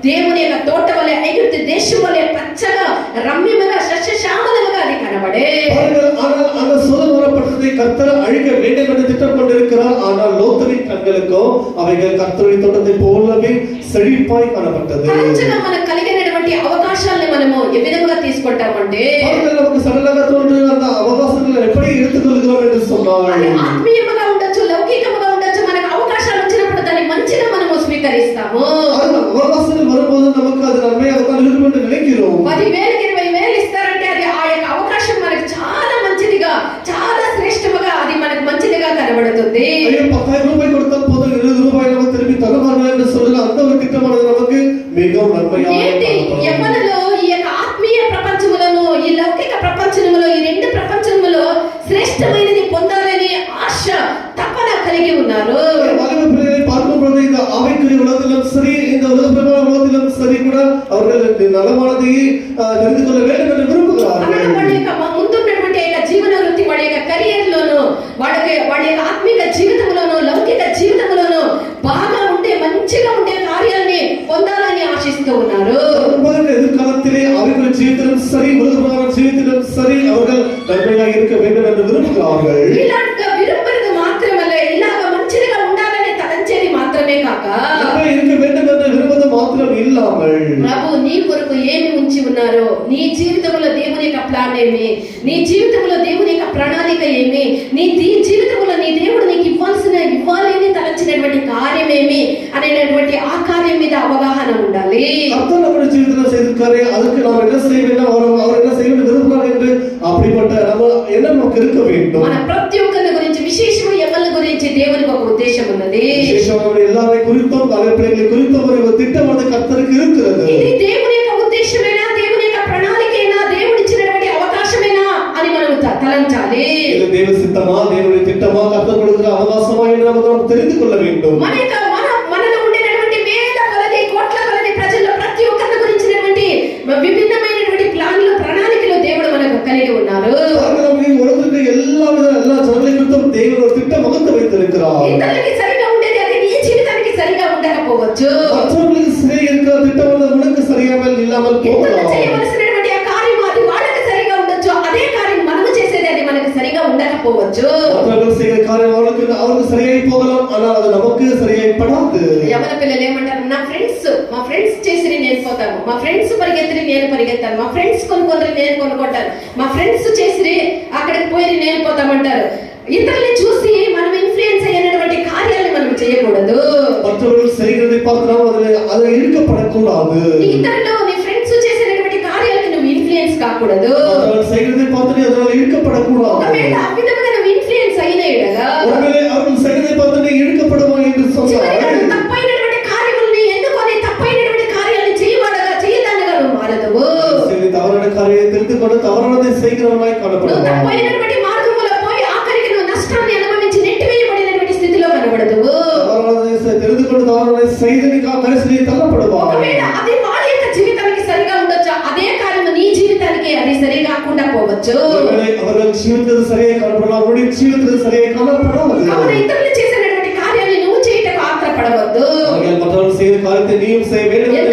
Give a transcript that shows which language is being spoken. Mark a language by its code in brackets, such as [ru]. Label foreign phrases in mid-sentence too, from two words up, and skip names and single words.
[te] దేవుని యొక్క తోట వలె ఐగుప్తు దేశం వలె పచ్చగా రమ్యముగా సస్యశ్యామలముగా అది కనబడే. [ta] ஆனால் அந்த சோதோம் பட்டணத்தை கர்த்தர் அழிக்க வேண்டும் என்று திட்டம் கொண்டிருக்கிறார். ஆனால் லோத்துவின் கண்களுக்கோ அவைகள் கர்த்தருடைய தோட்டத்தை போலவே செழிப்பாய் காணப்பட்டது. [te] తరచుగా మనకు కలిగినటువంటి అవకాశాలను మనము ఏ విధంగా తీసుకుంటామంటే [ta] நமக்கு சடலாக தோன்றும் அந்த அவகாசங்களை எப்படி எடுத்துக்கொள்கிறோம் என்று சொன்னால் [te] అది ఆత్మీయముగా ఉండొచ్చు, లౌకికముగా ఉండొచ్చు. మనకు అవకాశాలు వచ్చినప్పుడు దాన్ని మంచిగా మనము స్వీకరిస్తాము. [ta] அவகாசங்கள் வரும்போது நமக்கு அது நன்மையாக தான் இருக்கும் என்று நினைக்கிறோம். [te] 10,000 20,000 ఇస్తారంటే అది ఆ యొక్క అవకాశం మనకు చాలా మంచిదిగా, చాలా శ్రేష్టముగా, అది మనకు మంచిదిగా కనబడుతుంది. [ta] ஐயோ 10,000 ரூபாய் கொடுத்தால் போதும் 20 ரூபாய் நமக்கு திரும்பி தருவார்கள் என்று சொல்லுங்க. அந்த ஒரு திட்டமானது நமக்கு மிகவும் நன்மையாக [te] నేటి యవ్వనలో ఈ యొక్క ఆత్మీయ ప్రపంచములను, ఈ లౌకిక ప్రపంచములో, ఈ రెండు ప్రపంచములో శ్రేష్టమైనది పొందాలని ఆశ తపన కలిగి ఉన్నారు. [ta] வாலிப பிள்ளைகளை பார்க்கும்போது இந்த ஆவிக்குரிய உலகத்திலும் சரி, இந்த உலகப்பிரகார உலகத்திலும் சரி கூட அவர்கள் நலமானதை தெரிந்து கொள்ள வேண்டும் என்று விரும்புகிறார்கள். [te] వాళ్ళ యొక్క ముందున్నటువంటి యొక్క జీవన వృత్తి, వాళ్ళ యొక్క కెరియర్ లోను, వాళ్ళ యొక్క ఆత్మీయ జీవితంలోను, లౌకిక జీవితంలోను బాగా ఉండే, మంచిగా ఉండే కార్యాలని పొందాలని ఆశిస్తూ ఉన్నారు. [ta] எதிர்காலத்திலே அவர்கள் ஜீவித்திலும் சரி, உலகப்பிரகார ஜீவித்திலும் சரி அவர்கள் நன்மையாக இருக்க வேண்டும் என்று விரும்புகிறார்கள். [te] ఇలాంటి విరుంబుறது మాత్రమల్ల, ఇలాగ మంచిగా ఉండాలని తలంచేది మాత్రమే కాక [ta] இருக்க வேண்டும் என்று விரும்புவது மாத்திரம் இல்லாமல் [te] ప్రభు నీ కొరకు ఏమి ఉంచి ఉన్నారో, నీ జీవితంలో దేవుని యొక్క ప్లాన్ ఏమి, నీ జీవితంలో దేవుని యొక్క ప్రణాళిక ఏమి, నీ జీవితంలో నీ దేవుడు నీకు ఇవ్వాలని తలచినటువంటి కార్యం ఏమి అనేటువంటి ఆ కార్యం మీద అవగాహన ఉండాలి. [ta] கர்த்தர் நம்முடைய ஜீவிதத்தில் செய்திருக்காரு, அதுக்கு நாம் என்ன செய்ய வேண்டும், அவர் என்ன செய்ய விரும்புகிறார் என்று அப்படிப்பட்ட நம்ம என்ன நமக்கு இருக்க வேண்டும். [te] మన ప్రతి ఒక్కరి గురించి, విశేషమైన ఎవరి గురించి దేవునికి ఒక ఉద్దేశం ఉన్నది. [ta] விசேஷமாக எல்லாரை குறித்தும் வாலிப பிள்ளைகளை குறித்தும் ஒரு திட்டமானது கர்த்தருக்கு இருக்கிறது. [te] ఇది దేవుని యొక్క ఉద్దేశమేనా, దేవుని యొక్క ప్రణాళికేనా, దేవుడిచ్చినటువంటి అవకాశమేనా అని మనం తలంచాలి. [ta] இது தேவ சித்தமா, தேவனுடைய திட்டமா, கர்த்தர் கொடுக்கிற அவகாசமா என்று நாம் தெரிந்து கொள்ள வேண்டும். [te] మనలో ఉండేటువంటి వేల కొలది, కోట్ల కొలది ప్రజల్లో ప్రతి ఒక్కరి గురించినటువంటి విభిన్నమైనటువంటి ప్లాన్లు, ప్రణాళికలు దేవుడు మనకు కలిగి ఉన్నారు. [ta] உலகத்திற்கு எல்லா ஜனங்களை குறித்தும் தேவன் ஒரு திட்டம் வகுத்து வைத்திருக்கிறார். [te] ఇతరులకి సరిగా ఉండేది అది నీ జీవితానికి సరిగా ఉండకపోవచ్చు. [ta] மற்றவர்களுக்கு சரியாக இருக்கிற திட்டம் உனக்கு சரியாமல் இல்லாமல் போகலாம். [te] చేయవలసినటువంటి ఆ కార్యం అది వాళ్ళకి సరిగా ఉండొచ్చు, అదే కార్యం మనము చేసేది అది మనకు సరిగా ఉండకపోవచ్చు. [ta] மற்றவர்கள் செய்கிற காரியம் அவருக்கு சரியாகி போகலாம், ஆனால் அது நமக்கு சரியாகி படாது. [te] యవన పిల్లలు ఏమంటారు, మా ఫ్రెండ్స్ చేసిరి నేను పోతాను, మా ఫ్రెండ్స్ పరిగెత్తిరి నేను పరిగెత్తాను, మా ఫ్రెండ్స్ కొనుక్కుంటారు నేను కొనుక్కుంటాను, మా ఫ్రెండ్స్ చేసిరి అక్కడికి పోయి నేను పోతామంటారు. ఇతరుల్ని చూసి మనం ఇన్ఫ్లుయెన్స్ అయినటువంటి కార్యాలను మనం చేయకూడదు. [ta] மற்றவர்கள் செய்கிறதை பார்த்தால் அதில் ஈர்க்கப்படக்கூடாது. [te] ఇతరులు నీ ఫ్రెండ్స్ చేసినటువంటి కార్యాలకు నువ్వు ఇన్ఫ్లుయెన్స్ కాకూడదు. [ta] அவர்கள் செய்கிறதை பார்த்து அதில் ஈர்க்கப்படக்கூடாது. [te] ఒకవేళ ఆ విధంగా నువ్వు ఇన్ఫ్లుయెన్స్ అయిన ఎడల, [ta] ஒருவேளை அவர்கள் செய்கிறதை பார்த்து நீ ஈர்க்கப்படுவா என்று சொன்னால் [te] తప్పైనటువంటి కార్యముల్ని ఎన్నుకొని తప్పైనటువంటి కార్యాలను చేయదానిగా నువ్వు మారదువు. [ta] தவறான காரியத்தை தெரிந்து கொண்டு தவறானதை செய்கிறவனாய் [te] నువ్వు [ta] காணப்படுவான். [te] తప్పైనటువంటి మార్గములో పోయి ఆఖరికి నువ్వు నష్టాన్ని అనుభవించి నెట్టివేయబడినటువంటి స్థితిలో కనబడదువు. [ta] தவறானதை தெரிந்து கொண்டு தவறானதை செய்து நீ கடைசியில் தள்ளப்படுவான். [te] ఒకవేళ అది వాళ్ళ యొక్క జీవితానికి సరిగా ఉండొచ్చు, అదే కార్యం నీ జీవితానికి అది సరి కాకుండా పోవచ్చు. [ta] ஒருவேளை அவர்கள் ஜீவித்தது சரியாக காணப்படலாம், அவருடைய ஜீவித்தது சரியாக காணப்படாது. [te] కావున ఇతరులు చేసినటువంటి కార్యాన్ని నువ్వు చేయటకు ఆత్రపడవద్దు. [ta] மற்றவர்கள் செய்த காரியத்தை நீயும் செய்ய வேண்டும் என்று